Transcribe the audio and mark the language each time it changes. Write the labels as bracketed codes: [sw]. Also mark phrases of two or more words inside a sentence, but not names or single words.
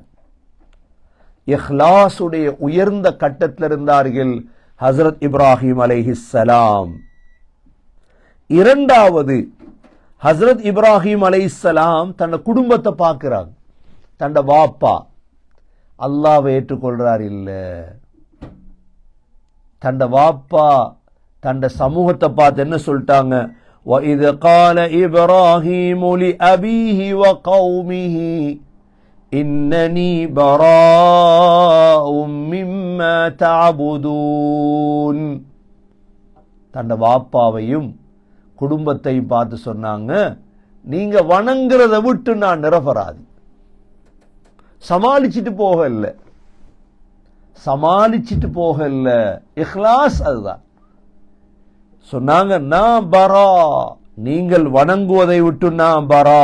[ta] இஹ்லாஸுடைய உயர்ந்த கட்டத்தில் இருந்தார்கள் ஹஸ்ரத் இப்ராஹிம் அலைஹிஸ்ஸலாம். இரண்டாவது, ஹஸ்ரத் இப்ராஹிம் அலைஹிஸ்ஸலாம் தன் குடும்பத்தை பார்க்கிறாங்க. தன் வாப்பா அல்லாஹ்வை ஏற்றுக்கொள்றார் இல்ல, தன் வாப்பா தன் சமூகத்தை பார்த்து என்ன சொல்லிட்டாங்க? [ar] وَإِذْ قَالَ إِبْرَاهِيمُ لِأَبِيهِ وَقَوْمِهِ إِنَّنِي بَرَاءٌ مِّمَّا تَعْبُدُونَ. [ta] தன் வாப்பாவையும் குடும்பத்தையும் பார்த்து சொன்னாங்க, நீங்க வணங்குறத விட்டு நான் நிரபராதி. சமாளிச்சுட்டு போக இல்ல, இஹ்லாஸ். அதுதான் சொன்னாங்க, நான் பரா, நீங்கள் வணங்குவதை விட்டு நான் பரா.